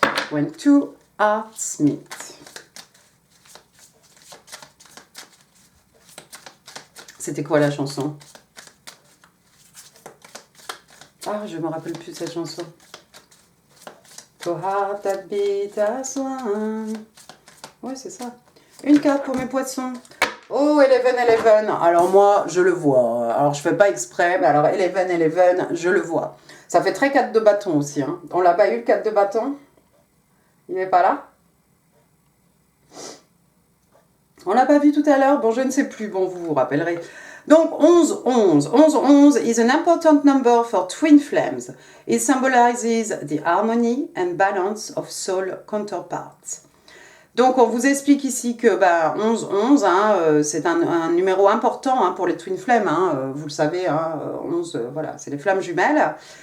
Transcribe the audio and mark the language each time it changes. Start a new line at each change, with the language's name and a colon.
English: When two hearts meet.
French: C'était quoi la chanson? Ah, je me rappelle plus de cette chanson.
English: To heart that beat as one.
French: Ouais, c'est ça. Une carte pour mes poissons. Oh, 11. Alors moi, je le vois. Alors, je fais pas exprès, mais alors 11, je le vois. Ça fait très 4 de bâton aussi. Hein. On l'a pas eu, le 4 de bâton? Il n'est pas là? On l'a pas vu tout à l'heure? Bon, je ne sais plus. Bon, vous vous rappellerez. Donc, 11.
English: 11 is an important number for twin flames. It symbolizes the harmony and balance of soul counterparts.
French: Donc, on vous explique ici que 11, hein, c'est un numéro important, hein, pour les twin flames. Hein, vous le savez, hein, 11, voilà, c'est les flammes jumelles.